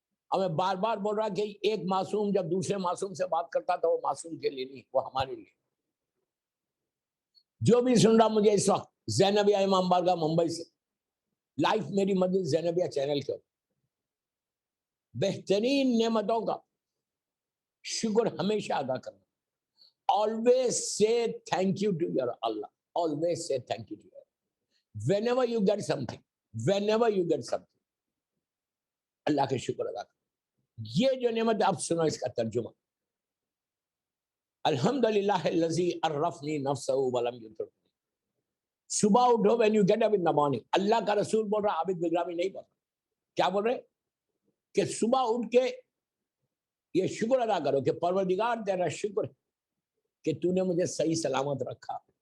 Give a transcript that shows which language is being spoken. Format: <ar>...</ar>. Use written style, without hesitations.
<ur>اور میں بار بار بول رہا کہ ایک معصوم جب دوسرے معصوم سے بات کرتا تو وہ معصوم کے لیے نہیں، وہ ہمارے لیے. جو بھی سن رہا مجھے اس وقت زینبیہ امام بارگاہ ممبئی سے، لائف میری مدد زینبیہ چینل کے، بہترین نعمتوں کا شکر ہمیشہ ادا کرنا.</ur> <en>always say thank you to your Allah. Always say thank you to your Allah. Whenever you get something, whenever you get something,</en> <ur>اللہ کے شکر ادا کرنا. یہ جو نعمت آپ سنو اس کا ترجمہ،</ur> <ar>الحمدللہ الذی عرفنی نفسہ ولم یترکنی.</ar> <ur>صبح اٹھو</ur> <en>when you get up in the morning،</en> <ur>اللہ کا رسول بول رہا، عابد بگرامی نہیں بول رہا. کیا بول رہے کہ صبح اٹھ کے یہ شکر ادا کرو کہ پروردگار تیرا شکر ہے کہ تو نے مجھے صحیح سلامت رکھا.</ur>